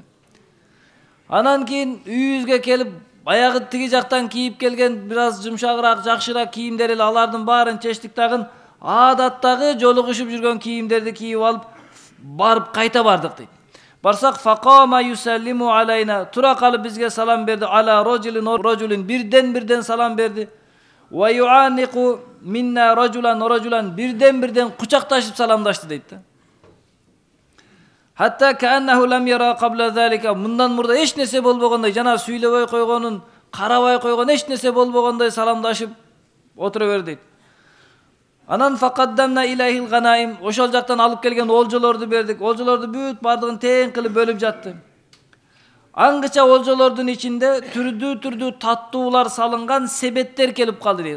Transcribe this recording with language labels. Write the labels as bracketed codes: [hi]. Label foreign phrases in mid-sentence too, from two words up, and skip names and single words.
[ky] Анан кийин үйүбүзгө келип, баягы тиги жактан кийип келген бир аз жумшагыраак, жакшыраак кийимдер эле алардын баарын чечтик дагы, адаттагы жолугушуп жүргөн кийимдерди кийип алып, барып кайта бардык дейт. Барсак [ar] فقام يسلم علينا. [ky] Тура калып бизге салам берди. [ar] على رجل [ky] бирден салам берди. [ar] ويعانق منا رجلا [ky] бирден кучакташып саламдашты дейт да. [ar] حتى كأنه لم ير قبل ذلك. [ky] Мындан мурда эч нерсе болбогондой, жана сүйлөбөй койгонун, карабай койгон эч нерсе болбогондой саламдашып отура берди дейт. [ar] Анан فقدمنا إليه الغنائم. [ky] Ошол жактан алып келген олжолорду бердик. Олжолорду бүт бардыгын тең кылып бөлүп жатты. Аңгыча олжолордун ичинде түрдүү таттуулар салынган себеттер келип калды дейт.